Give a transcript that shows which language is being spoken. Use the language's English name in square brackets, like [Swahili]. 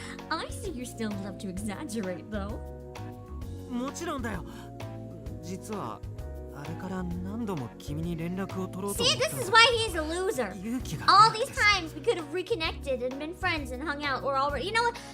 [English] I see you still love to exaggerate though. [Japanese] もちろんだよ。実はあれから何度も君に連絡を取ろうと思った。 [English] See, this is why he's a loser. All these times we could have reconnected and been friends and hung out or already. You know what?